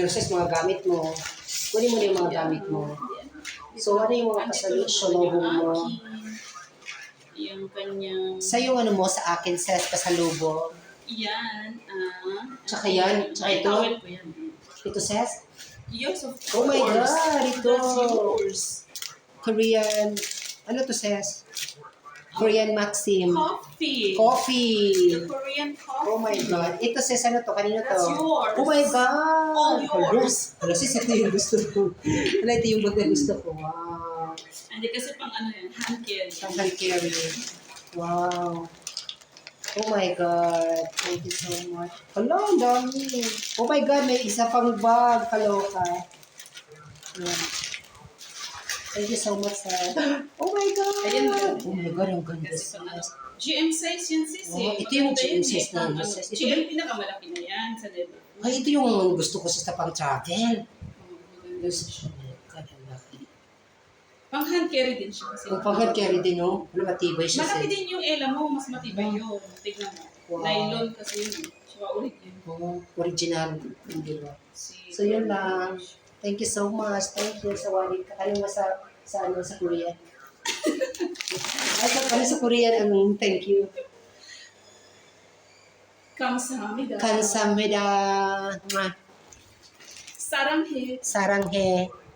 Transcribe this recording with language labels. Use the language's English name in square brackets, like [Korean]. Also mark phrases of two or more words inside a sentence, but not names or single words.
[Filipino] Pero sis, mga gamit mo. Kunin mo na yung mga gamit mo. So, ano yung mga pasalubong mo? Yung kanyang... Sa yung ano mo, sa akin, sis, pasalubong. Yan. Tsaka yan, tsaka ito. Towel ko yan. Ito, sis? [English] Yes, of course. Oh my God, ito. That's yours. [Filipino] Korean, ano to, sis? Korean Maxim. [English] Coffee. Coffee. The Korean coffee. Oh my God. [Filipino] Ito, sis, ano to? Kanino to? [English] That's yours. Oh my God. All yours. [Filipino] Ano, sis, ito yung gusto ko. Ano, ito yung bag na gusto ko. [English] Wow. [Filipino] Hindi kasi pang ano yan, [English] hand carry. Ang hand carry. Wow. Oh my God. Thank you so much. [Filipino] Hala, ang dami. [English] Oh my God, [Filipino] may isa pang bag. Kaloka. Yan. [English] Thank you so much, sir. Oh my God. [Filipino] Ayan ba? [English] Oh my God, [Filipino] ang ganda. Kasi pang ano, GM size yan sis Oh, eh. ito yung Maganda GM yan size eh. na Ano, size. Ito GM pinakamalaki na yan sa level. Ay, ito yung gusto ko sa pang travel. Gusto ko. God, ang laki. Pang hand carry din siya. Kasi Yung pang-hand carry din, no? Ano, matibay siya, malaki sis. din yung ela mo, mas matibay yun. Tignan mo. Wow. Nylon kasi yun. Tsaka ulit yun. Oh, original. Hindi ba? So, yun lang. [English] Thank you so much. Thank you [Filipino] sa wali. Ano nga sa Korean? Ay, ano sa Korean? [English] Thank you. [Korean] Kamsahamnida. Kansamnida. Saranghe. Saranghe.